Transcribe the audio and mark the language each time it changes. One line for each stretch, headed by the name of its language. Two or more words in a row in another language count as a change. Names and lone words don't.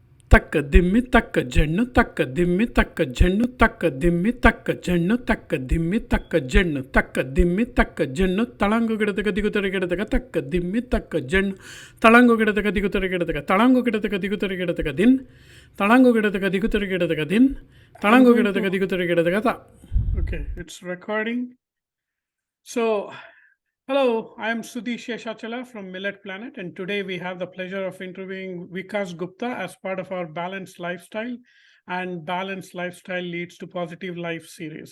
English: ತಕ್ಕ ದಿಮ್ಮಿ ತಕ್ಕ ಜಣ್ಣು ತಕ್ಕ ದಿಮ್ಮಿ ತಕ್ಕ ಜಣ್ಣು ತಕ್ಕ ದಿಮ್ಮಿ ತಕ್ಕ ಜಣ್ಣು ತಕ್ಕ ದಿಮ್ಮಿ ತಕ್ಕ ಜಣ್ಣು ತಕ್ಕ ದಿಮ್ಮಿ ತಕ್ಕ ಜಣ್ಣು ತಳಂಗು ಗಿಡದಗ ದಿಗುತರಿ ಗಿಡದಗ ತಕ್ಕ ದಿಮ್ಮಿ ತಕ್ಕ ಜಣ್ಣು ತಳಂಗು ಗಿಡದಗ ದಿಗುತರಿ ಗಿಡದಗ ತಳಂಗು ಗಿಡದಗ ದಿಗುತರಿ ಗಿಡದಗ ದಿನ್ ತಳಂಗು ಗಿಡದಗ ದಿಗುತರಿ ಗಿಡದಗ ದಿನ್ ತಳಂಗು ಗಿಡದಗ ದಿಗುತರಿ ಗಿಡದಗ ತ. Okay, it's recording. So, hello, I am Sudhi Seshachala from Millet Planet, and today we have the pleasure of interviewing Vikas Gupta as part of our Balanced Lifestyle and Balanced Lifestyle Leads to Positive Life series.